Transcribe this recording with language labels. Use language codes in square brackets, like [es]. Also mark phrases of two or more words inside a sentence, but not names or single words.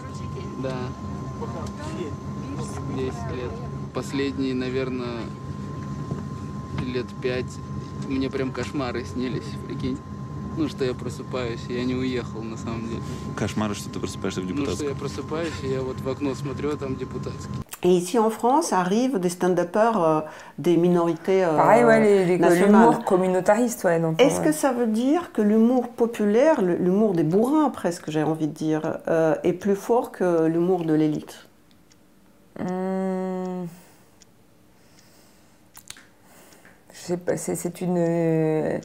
[ru] Да. 10 лет. Последние, наверное, лет 5 мне прям кошмары снились, прикинь. Ну, что я просыпаюсь, и я не уехал, на самом деле. Кошмары, что ты просыпаешься в депутатском? Ну, что я просыпаюсь, и я вот в окно смотрю, а там депутатский. [fr] Et ici en France arrivent des stand-uppers des minorités Pareil, ouais, nationales. L'humour communautariste, ouais. Est-ce que ça veut dire que l'humour populaire, l'humour des bourrins presque, j'ai envie de dire, est plus fort que l'humour de l'élite? Je sais pas, c'est une...